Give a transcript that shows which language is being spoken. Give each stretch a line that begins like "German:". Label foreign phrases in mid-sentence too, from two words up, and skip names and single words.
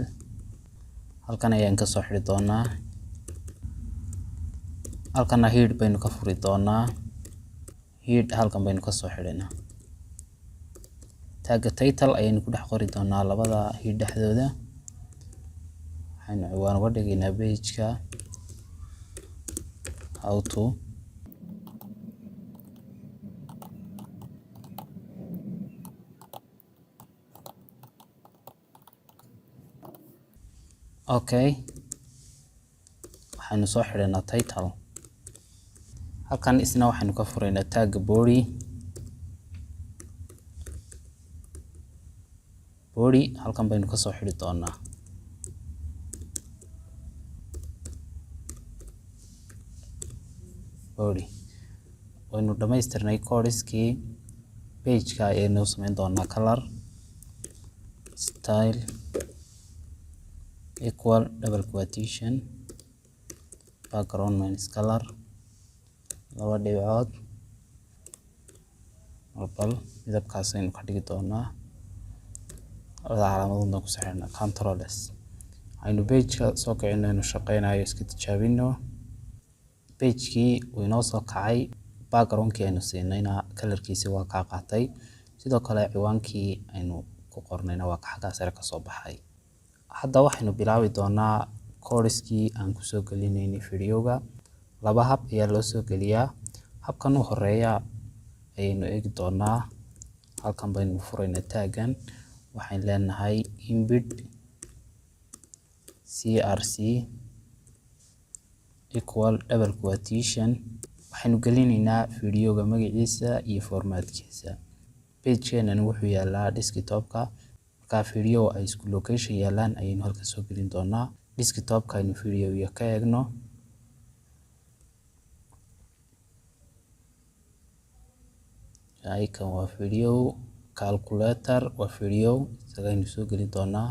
Somali: halkan ayaan ka soo xiri doonaa. halkana head baynu ka furi doonaa. head halkan baynu ka soo xidhinaa.
English: tag title
Somali: ayaynu ku dhex qori doonaa labada head dhexdooda. waxaynu ciwaan uga dhigaynaa page-ka
English: how to.
Somali: Okay, waxaynu soo xidhinaa title. halkan isna waxaynu ka furaynaa
English: tag body.
Somali: halkan baynu ka soo xidhi doonaa. waynu dhamaystirnay codeskii. page-ka ayaynu samayn doonaa
English: color style equal double quotation background minus color
Somali: laba dhibcood bal midabkaas aynu ka dhigi doonaa. calaamadoodna ku saxirnaa Ctrl+S. aynu page-ka soo kicinayno shaqeynayo iska tijaabino. page-kii wuu inoo soo kacay. background-kii aynu siinayna colorkiisa waa ka qaatay. sidoo kale ciwaankii aynu ku qornayna waa ka xagga sare ka soo baxay. hadda waxaynu bilaabi doonaa codeskii aan ku soo gelinaynay video-ga. laba hab ayaa loo soo geliyaa. habkan u horeeya ayaynu eegi doonaa. halkan baynu furaynaa taggan. waxaan leenahay
English: embed crc equal double quotation.
Somali: waxaynu gelinaynaa video-ga magaciisa iyo formatkiisa. page-keenan wuxuu yaalaa desktop-ka. marka video ay isku location yaalaan ayaynu halka soo gelin doonaa. desktop-ka aynu video-ga ka eegno. icon waa video, calculator waa video, isagaynu soo gelin doonaa.